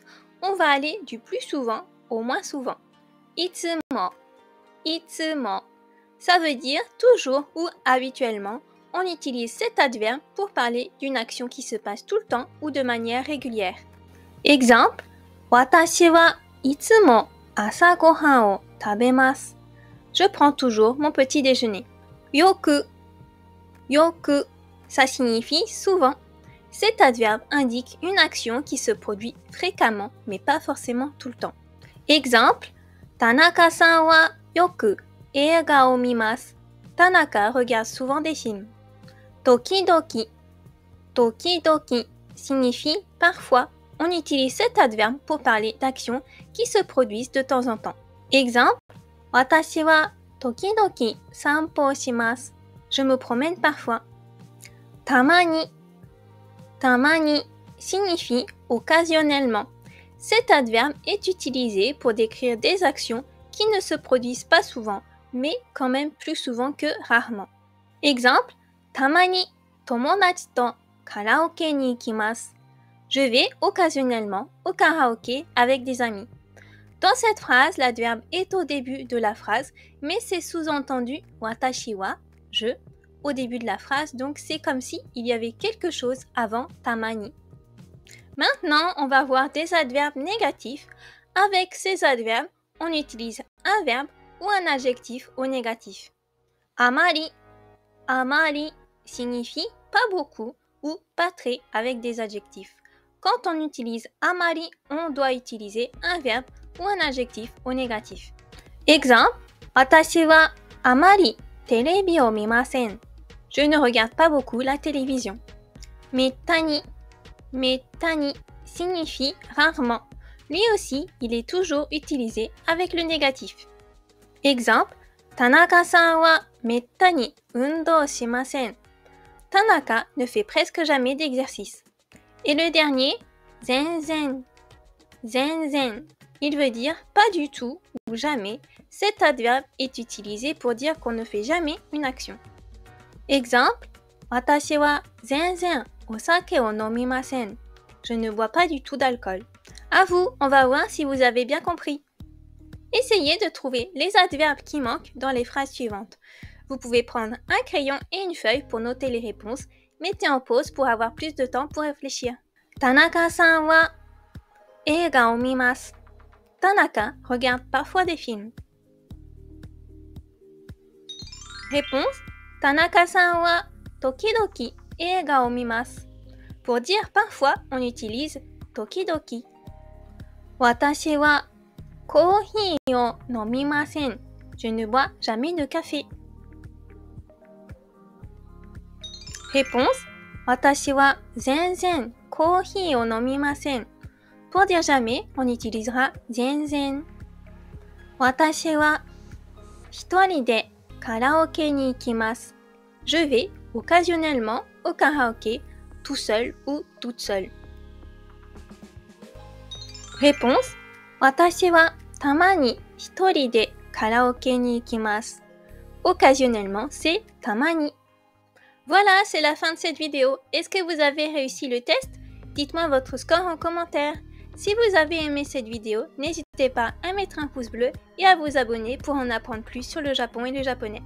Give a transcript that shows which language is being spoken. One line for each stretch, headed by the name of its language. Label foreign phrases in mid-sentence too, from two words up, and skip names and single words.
French: On va aller du plus souvent au moins souvent.
Japanese: いつも、いつも.
French: Ça veut dire toujours ou habituellement. On utilise cet adverbe pour parler d'une action qui se passe tout le temps ou de manière régulière. Exemple,
Japanese: 私はいつも朝ご飯を食べます.
French: Je prends toujours mon petit déjeuner.
Japanese: よく、よく,
French: ça signifie souvent. Cet adverbe indique une action qui se produit fréquemment, mais pas forcément tout le temps. Exemple,
Japanese: 田中さんはよく映画を見ます.
French: Tanaka regarde souvent des films.
Japanese: 時々、時々
French: signifie parfois. On utilise cet adverbe pour parler d'actions qui se produisent de temps en temps. Exemple,
Japanese: 私は時々散歩します.
French: Je me promène parfois.
Japanese: たまに、たまに
French: signifie occasionnellement. Cet adverbe est utilisé pour décrire des actions qui ne se produisent pas souvent, mais quand même plus souvent que rarement.
Japanese: Exemple, たまに友達とカラオケに行きます.
French: Je vais occasionnellement au karaoké avec des amis. Dans cette phrase, l'adverbe est au début de la phrase, mais c'est sous-entendu
Japanese: 私は,
French: je, au début de la phrase, donc c'est comme si il y avait quelque chose avant tamani. Maintenant, on va voir des adverbes négatifs. Avec ces adverbes, on utilise un verbe ou un adjectif au négatif.
Japanese: あまり、あまり
French: signifie pas beaucoup ou pas très avec des adjectifs. Quand on utilise amari, on doit utiliser un verbe ou un adjectif au négatif. Exemple,
Japanese: 私はあまりテレビを見ません.
French: Je ne regarde pas beaucoup la télévision.
Japanese: めったに、めったに
French: signifie rarement. Lui aussi, il est toujours utilisé avec le négatif. Exemple,
Japanese: 田中さんはめったに運動しません.
French: Tanaka ne fait presque jamais d'exercice. Et le dernier, zenzen. Zenzen, il veut dire pas du tout ou jamais. Cet adverbe est utilisé pour dire qu'on ne fait jamais une action. Exemple,
Japanese: 私は全然お酒を飲みません.
French: Je ne bois pas du tout d'alcool. À vous, on va voir si vous avez bien compris. Essayez de trouver les adverbes qui manquent dans les phrases suivantes. Vous pouvez prendre un crayon et une feuille pour noter les réponses. Mettez en pause pour avoir plus de temps pour réfléchir.
Japanese: 田中さんは映画を見ます.
French: Tanaka regarde parfois des films. Réponse,
Japanese: 田中さんは時々映画を見ます.
French: Pour dire parfois, on utilise tokidoki.
Japanese: 私はコーヒーを飲みません.
French: Je ne bois jamais de café. Réponse,
Japanese: 私は全然コーヒーを飲みません.
French: Pour dire jamais, on utilisera zenzen.
Japanese: 私は一人でカラオケに行きます.
French: Je vais occasionnellement au karaoké, tout seul ou toute seule. Réponse,
Japanese: 私はたまに一人でカラオケに行きます.
French: Occasionnellement, c'est tamani. Voilà, c'est la fin de cette vidéo. Est-ce que vous avez réussi le test? Dites-moi votre score en commentaire. Si vous avez aimé cette vidéo, n'hésitez pas à mettre un pouce bleu et à vous abonner pour en apprendre plus sur le Japon et le japonais.